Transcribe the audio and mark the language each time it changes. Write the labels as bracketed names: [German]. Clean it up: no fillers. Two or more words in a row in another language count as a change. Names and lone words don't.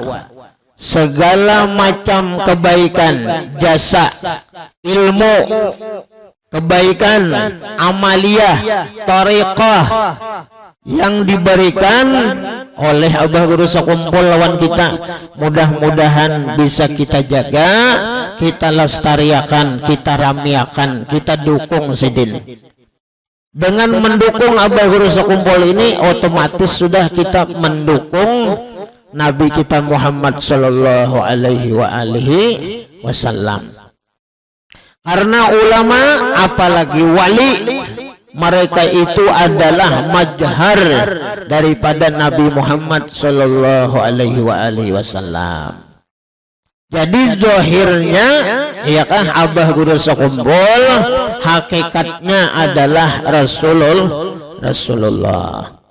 [Banjar] segala macam kebaikan, jasa, ilmu, kebaikan, amaliyah, tariqah yang diberikan oleh abah guru sekumpul lawan kita, mudah-mudahan bisa kita jaga, kita lestariakan, kita ramiakan, kita dukung sidin. [Indonesian] Dengan mendukung Abah Guru Sekumpul ini otomatis sudah kita mendukung Nabi kita Muhammad [Arabic] sallallahu alaihi wasallam. [Indonesian] Karena ulama apalagi wali, mereka itu adalah majhar daripada Nabi Muhammad [Arabic] sallallahu alaihi wasallam. [Indonesian] Jadi zahirnya ya kan Abah Guru Sekumpul hakikatnya adalah Rasulullah.